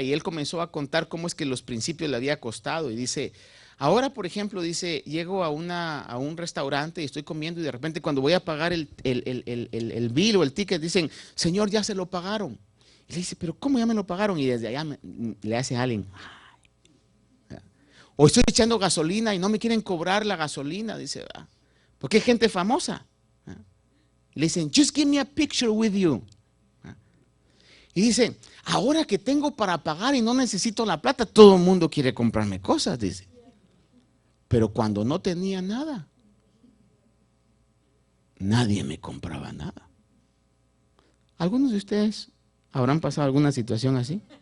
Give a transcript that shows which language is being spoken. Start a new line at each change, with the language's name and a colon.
Spanish: Y él comenzó a contar cómo es que los principios le había costado. Y dice, ahora por ejemplo, dice, llego a un restaurante y estoy comiendo y de repente cuando voy a pagar el bill o el ticket, dicen, señor, ya se lo pagaron. Y le dice, pero ¿cómo ya me lo pagaron? Y desde allá le hace a alguien, o estoy echando gasolina y no me quieren cobrar la gasolina, dice, porque hay gente famosa. Le dicen,
English: just give me a picture with you.
Spanish: Y dice, ahora que tengo para pagar y no necesito la plata, todo el mundo quiere comprarme cosas, dice. Pero cuando no tenía nada, nadie me compraba nada. ¿Algunos de ustedes habrán pasado alguna situación así?